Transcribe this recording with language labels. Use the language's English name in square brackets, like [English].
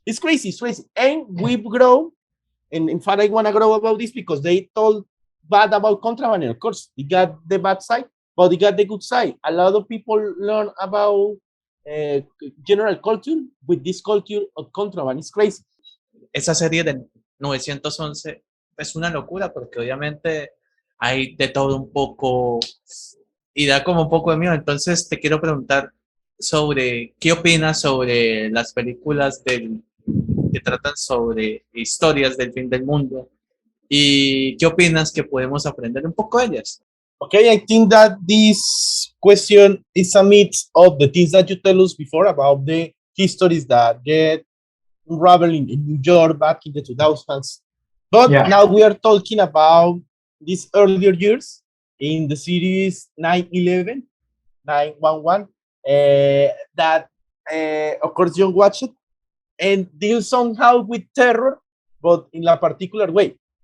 [English] It's crazy, and we've grown. And in fact, I want to grow about this because they told bad about contraband. And of course, it got the bad side, but it got the good side. A lot of people learn about general culture with this culture of contraband. It's crazy. [Spanish] Esa serie de 911 es una locura porque obviamente hay de todo un poco y da como un poco de miedo. Entonces te quiero preguntar sobre qué opinas sobre las películas que tratan sobre historias del fin del mundo y qué opinas que podemos aprender un poco de ellas. [English] Okay, I think that this question is a mix of the things that you tell us before about the histories that get unraveling in New York back in the 2000s. But now we are talking about these earlier years in the series 9/11, 9/11, that of course Jhon watched it and deal somehow with terror, but in a particular way.